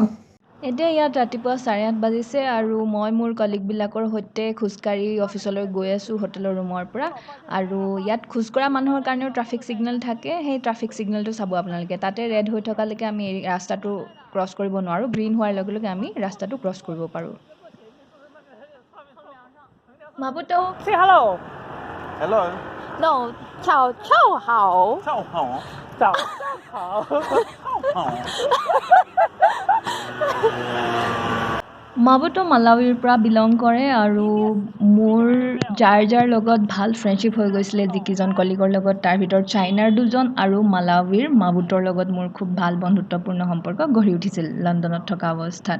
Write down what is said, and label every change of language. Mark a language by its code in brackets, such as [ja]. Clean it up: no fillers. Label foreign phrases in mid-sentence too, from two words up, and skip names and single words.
[as] এতিয়া ইয়াত ৰাতিপুৱা 8:30 বাজিছে আৰু মই মোৰ কলিগবিলাকৰ সৈতে খোজকাঢ়ি অফিচলৈ গৈ আছোঁ হোটেলৰ ৰুমৰ পৰা। আৰু ইয়াত খোজ কঢ়া মানুহৰ কাৰণেও ট্ৰাফিক ছিগনেল থাকে, সেই ট্ৰাফিক ছিগনেলটো চাব আপোনালোকে। তাতে ৰেড হৈ থকালৈকে আমি এই ৰাস্তাটো ক্ৰছ কৰিব নোৱাৰোঁ, গ্ৰীণ হোৱাৰ লগে লগে আমি ৰাস্তাটো ক্ৰছ কৰিব পাৰোঁ। মাবুতো [en] Say hello. Hello. [it] No, ciao, ciao, hao. Ciao, Hao. Ciao, [zh] hao. Hao. [as] মাবুতো মালাৱীৰ পৰা বিলং কৰে আৰু মোৰ যাৰ লগত ভাল ফ্ৰেণ্ডশ্বিপ হৈ গৈছিলে যিকেইজন কলিগৰ লগত, তাৰ ভিতৰত চাইনাৰ 2জন আৰু মালাৱীৰ মাবুতৰ লগত মোৰ খুব ভাল বন্ধুত্বপূৰ্ণ সম্পৰ্ক গঢ়ি উঠিছিল লণ্ডনত থকা অৱস্থাত।